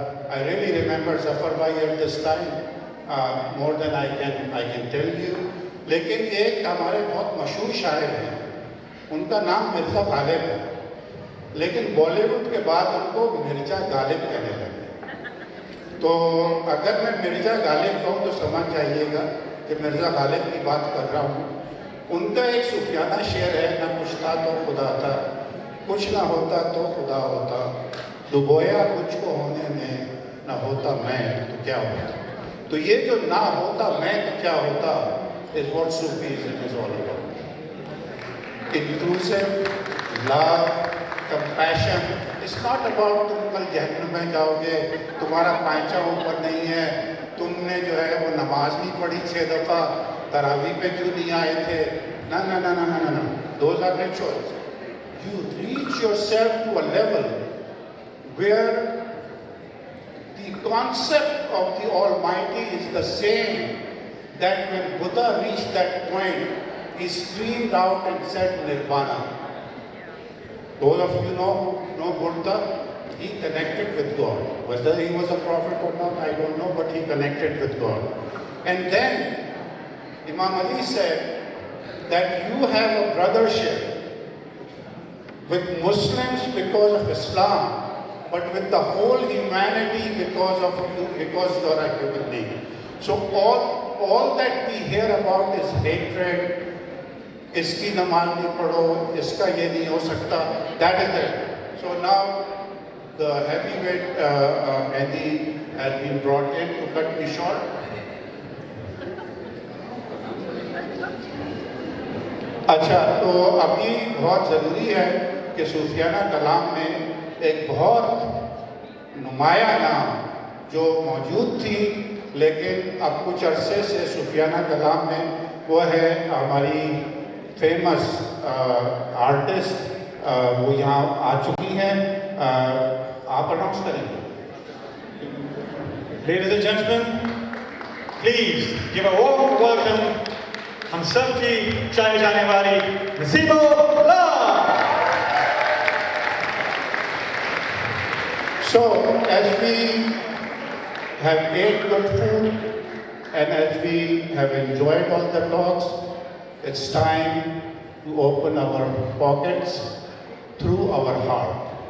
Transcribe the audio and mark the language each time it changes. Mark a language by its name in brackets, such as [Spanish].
[English] I really remember Zafar Bhai at this time, more than I can tell you. [Hindi] लेकिन एक हमारे बहुत मशहूर शायर हैं, उनका नाम मिर्ज़ा गालिब है, लेकिन बॉलीवुड के बाद उनको मिर्ज़ा गालिब कहने लगे। तो अगर मैं मिर्ज़ा गालिब कहूँ तो समझ जाइएगा कि मिर्ज़ा गालिब की बात कर रहा हूँ। उनका एक सूफियाना शेर है, ना कुछ था तो खुदा था, कुछ ना होता तो खुदा होता, डुबोया कुछ को होने में, ना होता मैं तो क्या होता। तो ये जो ना होता मैं तो क्या होता [English] is what Sufism is all about. Inclusive, love, compassion. It's not about [Hindi] तुम कल जहन्नम में जाओगे, तुम्हारा पांचा ऊपर नहीं है, तुमने जो है वो नमाज नहीं पढ़ी 6 दफ़ा, तरावी पे क्यों नहीं आए थे, [English] No. Those are rituals. You reach yourself to a level where the concept of the Almighty is the same, that when Buddha reached that point, he screamed out and said Nirvana. Those of you know Buddha, he connected with God. Whether he was a prophet or not, I don't know, but he connected with God. And then Imam Ali said that you have a brothership with Muslims because of Islam, but with the whole humanity because of you, because you are a human being. So all that we hear about is hatred, [Hindi] iski namaz nahi padho, iska ye nahi ho sakta, [English] that is it. So now the heavyweight Mehdi has been brought in to cut me short. [Hindi] अच्छा, तो अभी बहुत ज़रूरी है कि सूफियाना कलाम में एक बहुत नुमाया नाम जो मौजूद थी लेकिन अब कुछ अरसे से सूफियाना कलाम में वो है हमारी फेमस आर्टिस्ट, वो यहाँ आ चुकी हैं, आप अनाउंस करेंगे। [English] Ladies and gentlemen, please give a warm welcome [Hindi] हम सब की चाहे जाने वाली नसीबो ला। [English] So, as we have ate good food and as we have enjoyed all the talks, it's time to open our pockets through our heart.